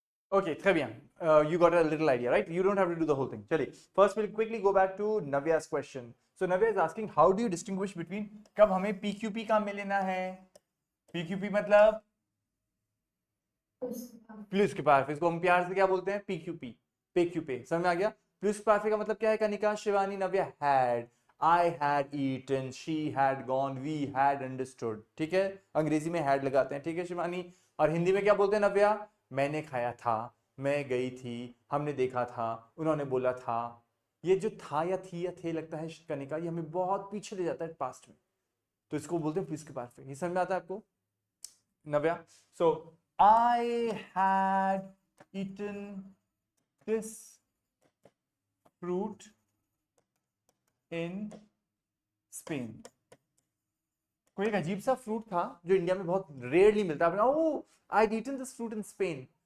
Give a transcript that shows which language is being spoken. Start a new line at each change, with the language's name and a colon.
English: Okay,
French: très bien.
English: You got a little idea, right? You don't have to do the whole thing. चलिए, first we'll quickly go back to Navya's question. So Navya is asking, how do you distinguish between
Hindi: कब हमें PQP काम में लेना है? PQP मतलब plus के पार्फ, इसको हम प्यार से क्या बोलते हैं? PQP, PQP. समझ में आ गया? प्लस पार्फ का मतलब क्या है?
English: Kanika, Shivani, Navya, had, I had eaten, she had gone, we had understood.
Hindi: ठीक है? अंग्रेजी में had लगाते हैं, ठीक है शिवानी? और हिंदी में क्या बोलते हैं नव्या? मैंने खाया था, मैं गई थी, हमने देखा था, उन्होंने बोला था. ये जो था या थी या थे लगता है कनिका, ये हमें बहुत पीछे ले जाता है पास्ट में, तो इसको बोलते हैं प्लस के पार्फ. ये समझ में आता है आपको नव्या?
English: So I had eaten this fruit in Spain.
Hindi: कोई एक अजीब सा फ्रूट था जो इंडिया में बहुत रेयरली मिलता है.
English: Oh, I'd eaten this fruit in Spain.